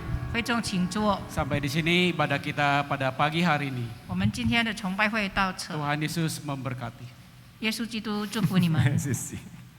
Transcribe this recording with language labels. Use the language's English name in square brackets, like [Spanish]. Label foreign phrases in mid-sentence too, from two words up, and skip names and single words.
[Chinese] 会众请坐。 [Indonesian] Sampai di sini ibadah kita pada pagi hari ini. [Chinese] 我们今天的崇拜会到此， [Indonesian] Tuhan Yesus memberkati. [Chinese] 耶稣基督祝福你们。谢谢。